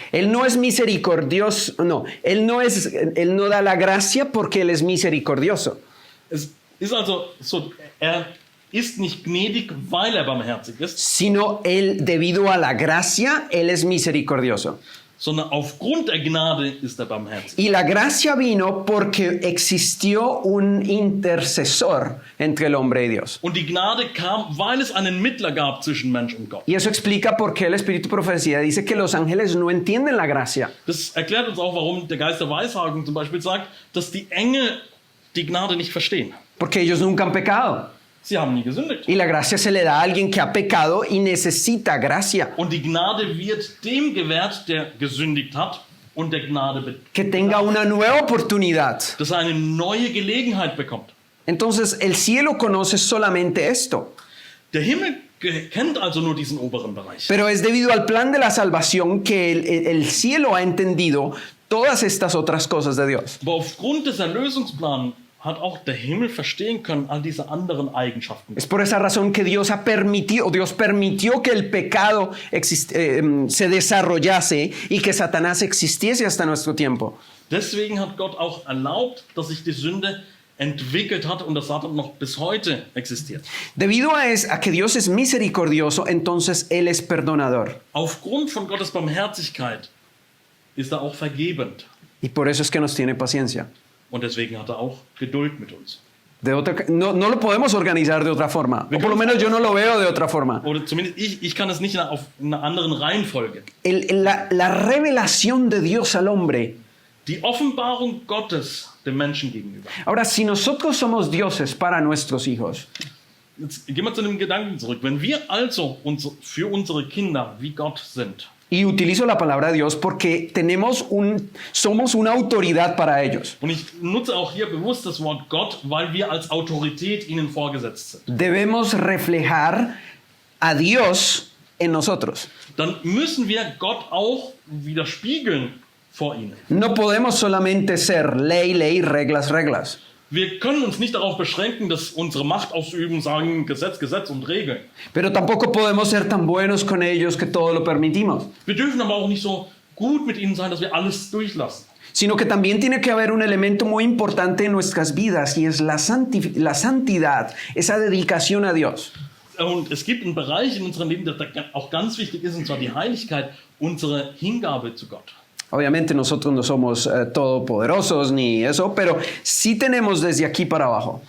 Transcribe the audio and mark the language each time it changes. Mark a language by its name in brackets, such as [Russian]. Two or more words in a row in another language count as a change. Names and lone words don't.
[Spanish] Él no es misericordioso, no, él no da la gracia porque él es misericordioso. [German] Es ist also so, er ist nicht gnädig, weil er barmherzig ist, [Spanish] Sino él, debido a la gracia, él es misericordioso. [German] sondern aufgrund der Gnade ist er barmherzig. [Spanish] Y la gracia vino porque existió un intercesor entre el hombre y Dios. [German] Und die Gnade kam, weil es einen Mittler gab zwischen Mensch und Gott. [Spanish] Y eso explica por qué el Espíritu de Profecía dice que los ángeles no entienden la gracia. [German] Das erklärt uns auch, warum der Geist der Weissagung zum Beispiel sagt, dass die Engel die Gnade nicht verstehen. [Spanish] Porque ellos nunca han pecado. [German] Sie haben nie gesündigt. [Spanish] Y la gracia se le da a alguien que ha pecado y necesita gracia. [German] Und die Gnade wird dem gewährt, der gesündigt hat und der Gnade [Spanish] Que tenga una nueva oportunidad. [German] dass er eine neue Gelegenheit bekommt. [Spanish] Entonces el cielo conoce solamente esto. [German] Der Himmel kennt also nur diesen oberen Bereich. [Spanish] Pero es debido al plan de la salvación que el cielo ha entendido todas estas otras cosas de Dios. [German] Aber aufgrund des Erlösungsplans hat auch der Himmel verstehen können, all diese anderen Eigenschaften. [Spanish] Es por esa razón que Dios permitió que el pecado se desarrollase y que Satanás existiese hasta nuestro tiempo. [German] Deswegen hat Gott auch erlaubt, dass sich die Sünde entwickelt hat und das Satan noch bis heute existiert. [Spanish] Debido a que Dios es misericordioso, entonces Él es perdonador. [German] Aufgrund von Gottes Barmherzigkeit ist er auch vergebend. [Spanish] Y por eso es que nos tiene paciencia. [German] Und deswegen hat er auch Geduld mit uns. [Spanish] No lo podemos organizar de otra forma. O por lo menos yo no lo veo de otra forma. [German] Oder zumindest ich kann es nicht auf einer anderen Reihenfolge. [Spanish] La revelación de Dios al hombre. [German] Die Offenbarung Gottes dem Menschen gegenüber. [Spanish] Ahora, si nosotros somos dioses para nuestros hijos, [German] Jetzt gehen wir zu dem Gedanken zurück. Wenn wir also für unsere Kinder wie Gott sind, [Spanish] y utilizo la palabra de Dios porque somos una autoridad para ellos. [German] und ich nutze auch hier bewusst das Wort Gott, weil wir als Autorität ihnen vorgesetzt sind, [Spanish] Debemos reflejar a Dios en nosotros. [German] dann müssen wir Gott auch widerspiegeln vor ihnen. [Spanish] No podemos solamente ser ley, ley, reglas, reglas. [German] Wir können uns nicht darauf beschränken, dass unsere Macht ausüben, sagen Gesetz, Gesetz und Regeln. [Spanish] Pero tampoco podemos ser tan buenos con ellos que todo lo permitimos. [German] Wir dürfen aber auch nicht so gut mit ihnen sein, dass wir alles durchlassen. [Spanish] Sino que también tiene que haber un elemento muy importante en nuestras vidas y es la santidad, esa dedicación a Dios. [German] Und es gibt einen Bereich in unserem Leben, der auch ganz wichtig ist, und zwar die Heiligkeit, unsere Hingabe zu Gott. [Spanish] Obviamente nosotros no somos todopoderosos ni eso, pero sí tenemos desde aquí para abajo.